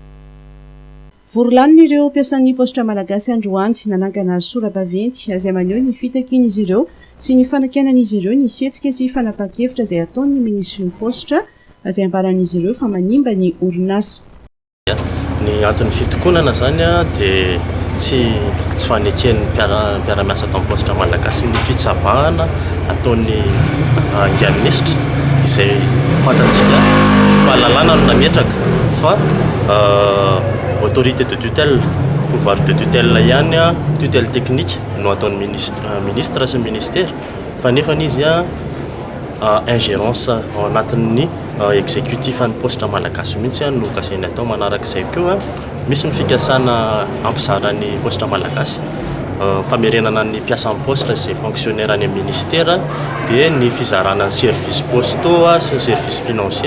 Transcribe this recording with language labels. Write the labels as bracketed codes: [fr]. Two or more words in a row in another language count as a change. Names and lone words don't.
[mg] Vorolanin' ireo mpiasan'ny postra malagasy androany nanangana sora-baventy izay maneho ny fitakian'izy ireo sy ny fanakianan'izy ireo ny fihetsika sy fanapahan-kevitra izay ataon'ny ministry ny postra izay ambaran'izy ireo fa manimba ny orinasa. Ny antony fitokonana zany dia tsy faneken'ny mpiara-miasa tamin'ny postra malagasy ny fitsabahana ataon'ny ngiaministra izay fantatsika fahalalana no nametraka fa [fr] autorité de tutelle pouvoir de tutelle [mg] ihany [fr] tutelle technique [mg] no ataon'ny ministre sy ministère fa nefa izy ingérence ao anatin'ny exécutif an'ny postra malagasy mihitsy no kasainy atao manarak'izay koa misy ny fikasana ampizaran'ny postra malagasy famerenana ny mpiasan'ny postra izay fonctionnaire any amin'ny ministère dia ny fizarana ny [fr] service postaux [mg] sy ny [fr] service financier.